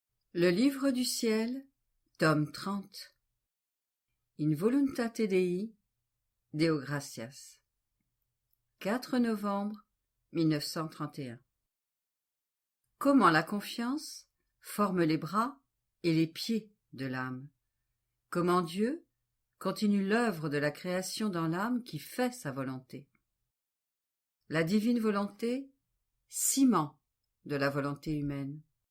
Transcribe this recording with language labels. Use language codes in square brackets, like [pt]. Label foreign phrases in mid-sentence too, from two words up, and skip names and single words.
[fr] Le livre du ciel, tome 30. [la] In voluntate Dei, Deo gratias. [fr] 4 novembre 1931. Comment la confiance forme les bras et les pieds de l'âme. Comment Dieu continue l'œuvre de la création dans l'âme qui fait sa volonté. La divine volonté, ciment de la volonté humaine.